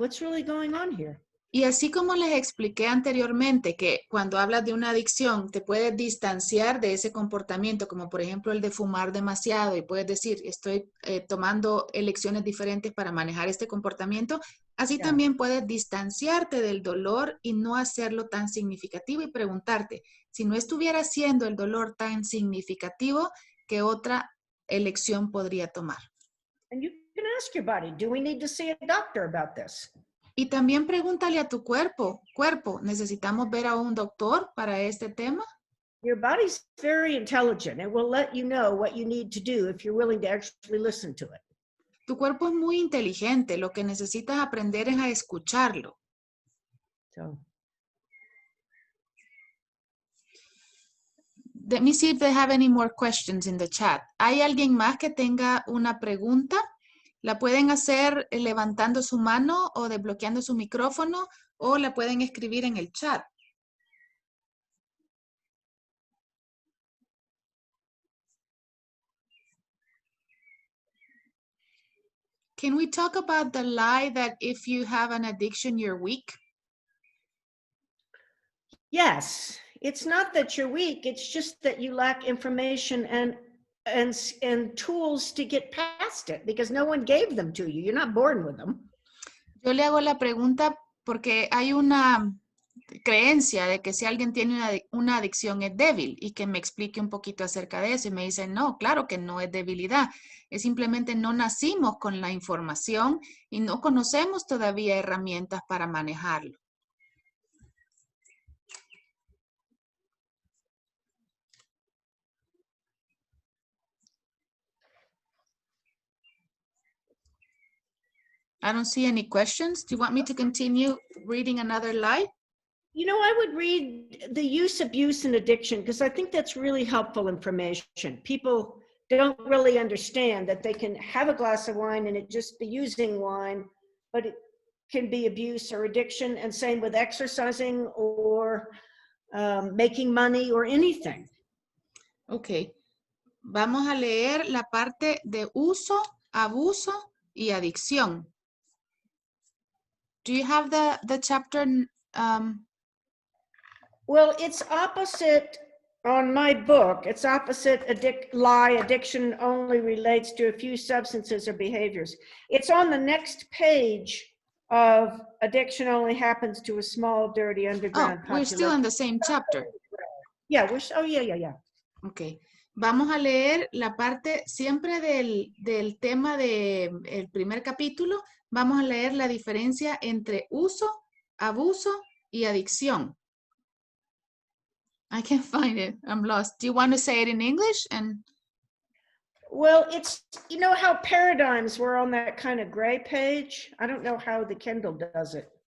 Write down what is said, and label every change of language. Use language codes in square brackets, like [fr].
[en] What's really going on here? [es] Y así como les expliqué anteriormente que cuando hablas de una adicción te puedes distanciar de ese comportamiento, como por ejemplo el de fumar demasiado y puedes decir, estoy tomando elecciones diferentes para manejar este comportamiento, así también puedes distanciarte del dolor y no hacerlo tan significativo y preguntarte, si no estuviera siendo el dolor tan significativo, ¿qué otra elección podría tomar? [en] And you can ask your body, do we need to see a doctor about this? [es] Y también pregúntale a tu cuerpo, ¿necesitamos ver a un doctor para este tema? [en] Your body's very intelligent. It will let you know what you need to do if you're willing to actually listen to it. [es] Tu cuerpo es muy inteligente. Lo que necesitas aprender es a escucharlo. [en] So. Let me see if they have any more questions in the chat. [es] ¿Hay alguien más que tenga una pregunta? La pueden hacer levantando su mano o desbloqueando su micrófono o la pueden escribir en el chat. [en] Can we talk about the lie that if you have an addiction, you're weak? Yes, it's not that you're weak. It's just that you lack information and tools to get past it because no one gave them to you. You're not born with them. [es] Yo le hago la pregunta porque hay una creencia de que si alguien tiene una adicción es débil y que me explique un poquito acerca de eso y me dicen, no, claro que no es debilidad, es simplemente no nacimos con la información y no conocemos todavía herramientas para manejarlo. [en] I don't see any questions. Do you want me to continue reading another lie? You know, I would read the use, abuse, and addiction because I think that's really helpful information. People don't really understand that they can have a glass of wine and it just be using wine, but it can be abuse or addiction, and same with exercising or making money or anything. Ok. [es] Vamos a leer la parte de uso, abuso y adicción. [en] Do you have the chapter? Well, it's opposite on my book. It's opposite lie. Addiction only relates to a few substances or behaviors. It's on the next page of addiction only happens to a small, dirty, Oh, underground we're still population. in the same chapter. Yeah, oh, yeah. Ok. [es] Vamos a leer la parte siempre del tema del primer capítulo. Vamos a leer la diferencia entre uso, abuso y adicción. [en] I can't find it. I'm lost. Do you want to say it in English? Well, it's, you know how paradigms were on that kind of gray page? I don't know how the Kindle does it.